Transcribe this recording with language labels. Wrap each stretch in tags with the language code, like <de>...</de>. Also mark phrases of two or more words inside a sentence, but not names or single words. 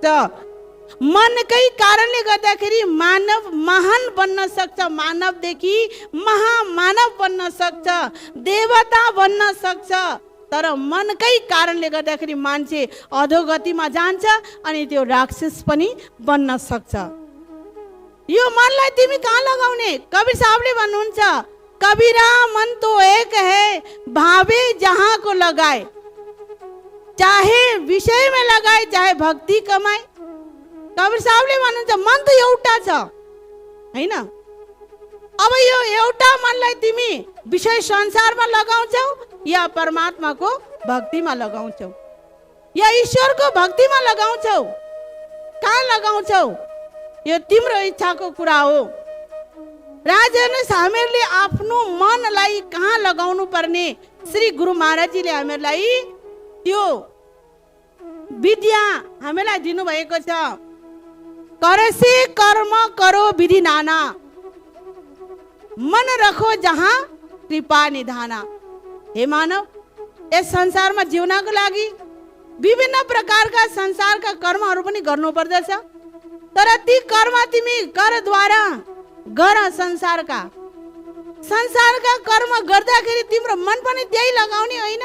<ne>मनकै कारणले गर्दाखेरि मानव महान बन्न सक्छ, मानवदेखि महामानव बन्न सक्छ, देवता बन्न सक्छ। तर मनकै कारणले गर्दाखेरि मान्छे अधोगतिमा जान्छ अनि त्यो राक्षस पनि बन्न सक्छ। यो मनलाई तिमी कहाँ लगाउने? कबीर साहबले भन्नुहुन्छ,</ne> <hi>कबीरा मन तो एक है भावे जहाँ को लगाए, चाहे विषय में लगाए चाहे भक्ति कमाए।</hi> <ne>कबीर साहबले भन्नुहुन्छ मन त एउटा छ, हैन? अब यो एउटा मनलाई तिमी विषय संसारमा लगाउँछौ या परमात्माको भक्तिमा लगाउँछौ या ईश्वरको भक्तिमा लगाउँछौ? कहाँ लगाउँछौ, यो तिम्रो इच्छाको कुरा हो। राजा हेर्नुहोस्, हामीहरूले आफ्नो मनलाई कहाँ लगाउनु पर्ने श्री गुरु महाराजजीले हामीहरूलाई त्यो विद्या हामीलाई दिनुभएको छ।</ne> <hi>करसे कर्म करो विधि नाना, मन रखो जहाँ कृपा निधाना।</hi> <ne>हे मानव, यस संसारमा जिउनको लागि विभिन्न प्रकारका संसारका कर्महरू पनि गर्नु पर्दछ, तर ती कर्म तिमी करद्वारा गर। संसारका कर्म गर्दाखेरि तिम्रो मन पनि त्यही लगाउने होइन।</ne>